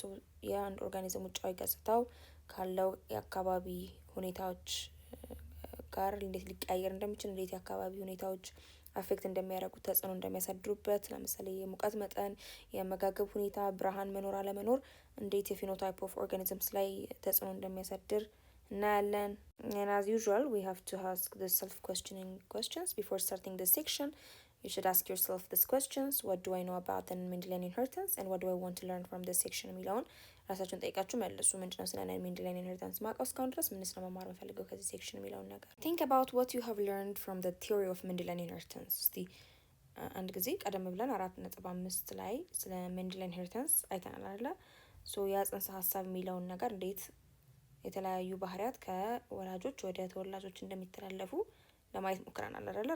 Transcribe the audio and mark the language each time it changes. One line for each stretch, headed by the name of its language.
Amharic: ሶ የአንድ ኦርጋኒዝም ውጫዊ ገጽታው ካለው የአካባቢ ሁኔታዎች ጋር እንዴት ሊቀያየር እንደሚችል፣ እንዴት የአካባቢ ሁኔታዎች አፌክት እንደሚያደርጉት ተጽዕኖ እንደሚያሳድሩበት፣ ለምሳሌ የሙቀት መጠን፣ የአመጋገብ ሁኔታ፣ ብርሃን መኖር አለመኖር እንዴት የፊኖታይፕ ኦፍ ኦርጋኒዝምስ ላይ ተጽዕኖ እንደሚያሳድር እናያለን።
English: and as usual we have to ask the self-questioning questions before starting this section. You should ask yourself these questions. What do I know about the Mendelian inheritance and what do I want to learn from this section
Amharic: የሚለውን ራሳችሁን ጠይቃችሁ መልሱ። ምንድነው ስለ Mendelian inheritance ማውቀው እስካሁን ድረስ? ምንስ ነው መማር የምፈልገው ከዚህ ሴክሽን የሚለውን ነገር።
English: think about what you have learned from the theory of Mendelian inheritance።
Amharic: እስቲ አንድ ጊዜ ቀደም ብለን 4.5 ላይ ስለ Mendelian inheritance አይተናል አይደለ? ሶ ያ ጽንሰ ሀሳብ የሚለውን ነገር እንዴት የተለያዩ ባህሪያት ከወላጆች ወደ ተወላጆች እንደሚተላለፉ ለማየት ሞክረናል አይደለ?